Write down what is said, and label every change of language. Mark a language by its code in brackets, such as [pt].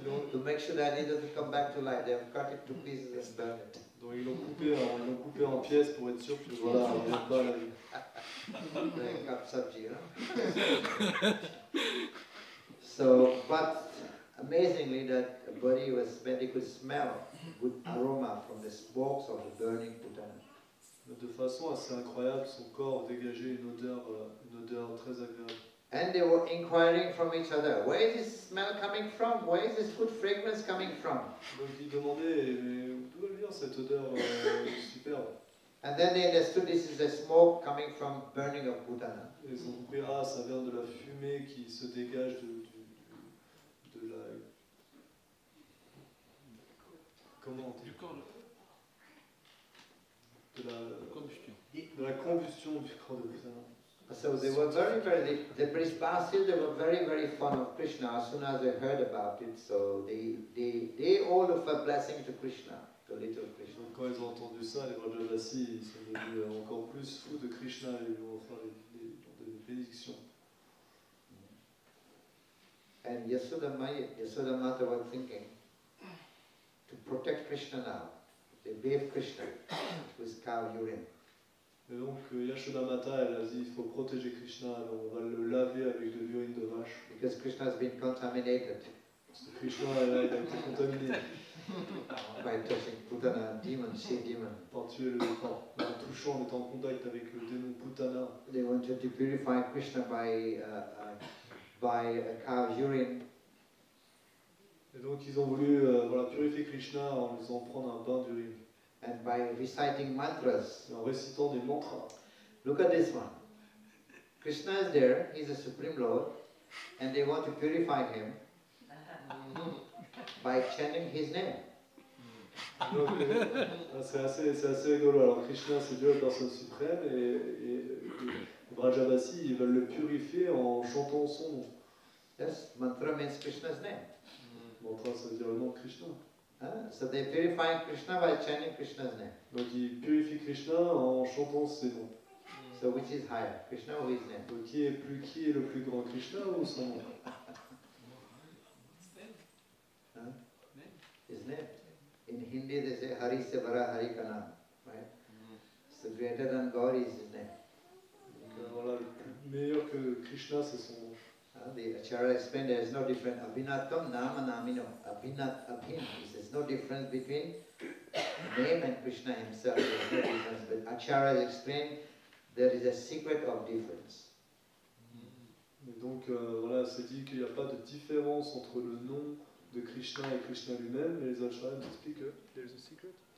[en] To make sure that it doesn't come back to life, they have cut it to pieces and burned it. [fr] Donc ils l'ont coupé en pièces pour être sûr que voilà, il n'y a pas la vie. [en] Like cup sabji, you know? So, but amazingly, that body was, when they could smell good aroma from the smokes of the burning putana. [fr] De façon assez incroyable, son corps dégageait une odeur très agréable. [en] And they were inquiring from each other, where is this smell coming from? Where is this good fragrance coming from? [fr] Donc ils demandaient, mais d'où elle vient cette odeur superbe? [en] And then they understood this is the smoke coming from burning of putana. [fr] Et ils ont compris, ça vient de la fumée qui se dégage de la... Comment on dit? De la combustion du corps de Putana. [en] So they were the Brishpasil, they were very fond of Krishna as soon as they heard about it. So they all offer blessing to Krishna, to little Krishna. [fr] Donc quand ils ont entendu ça, les Vrajavasi, ils sont devenus encore plus fous de Krishna et ils lui ont offert des bénédictions. [en] And Yasodamata was thinking, to protect Krishna now, they bathe Krishna with cow urine. [fr] Et donc Yashodamata, elle a dit, il faut protéger Krishna, alors on va le laver avec de l'urine de vache. [en] Because Krishna has been contaminated. [fr] Parce que Krishna, il a été contaminé. [en] By touching Putana, demon, she-demon. [fr] Par tuer le corps. En touchant, en étant en contact avec le démon Putana. [en] They wanted to purify Krishna by a cow's urine. [fr] Et donc ils ont voulu purifier Krishna en lui faisant prendre un bain d'urine. [en] And by reciting mantras. [fr] En récitant des mantras. [en] Look at this one. Krishna is there, he is the Supreme Lord, and they want to purify him by chanting his name. [fr] Donc, c'est assez rigolo. Alors Krishna, c'est Dieu, la personne suprême, et les Vrajavasi, ils veulent le purifier en chantant son nom. [en] Yes, mantra means Krishna's name. [fr] Mantra, ça veut dire le nom de Krishna. [en] So they purify Krishna by chanting Krishna's name. [fr] Donc ils purifient Krishna en chantant ses noms. [en] So which is higher, Krishna or his name? [fr] Donc qui est le plus grand, Krishna ou son nom? [en] His name. In Hindi they say [hi] Hari se bara Hari ka naam, [en] right? So greater than God is his name. [fr] Donc voilà, le plus meilleur que Krishna, c'est son nom. [en] The Acharya explained there is no difference. [sa] Abhinatam nama namino. Abhinat abhin. [en] There's no difference between name and Krishna himself. There is no difference. But Acharya explained there is a secret of difference. [fr] Et donc voilà, c'est dit qu'il n'y a pas de différence entre le nom de Krishna et Krishna lui-même, mais les acharyas nous expliquent que [en] there is a secret.